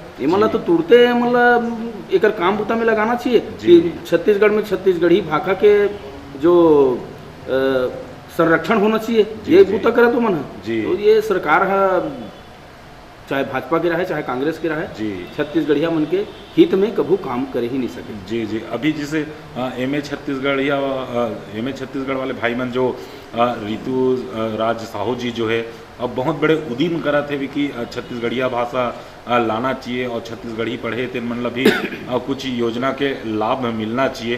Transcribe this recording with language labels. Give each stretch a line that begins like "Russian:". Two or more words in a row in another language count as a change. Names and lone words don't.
Chhattisgarhi: ये मतलब तो तुरते मतलब एकर काम बुता में लगाना चाहिए कि छत्तीसगढ़ में छत्तीसगढ़ी भाषा के जो संरक्षण होना चाहिए ये बुता करे तो मन तो ये सरकार चाहे भाजपा के रहे चाहे कांग्रेस के रहे छत्तीसगढ़िया मन के हित में कभू काम कर ही नहीं सके। जी अभी जैसे एमए छत्तीसगढ़ वाले भाई मन जो ऋतु राज साहू जी जो है अब बहुत बड़े उद्यम करा थे कि छत्तीसगढ़िया भाषा लाना चाहिए और छत्तीसगढ़ी पढ़े थे मतलब भी कुछ योजना के लाभ मिलना चाहिए।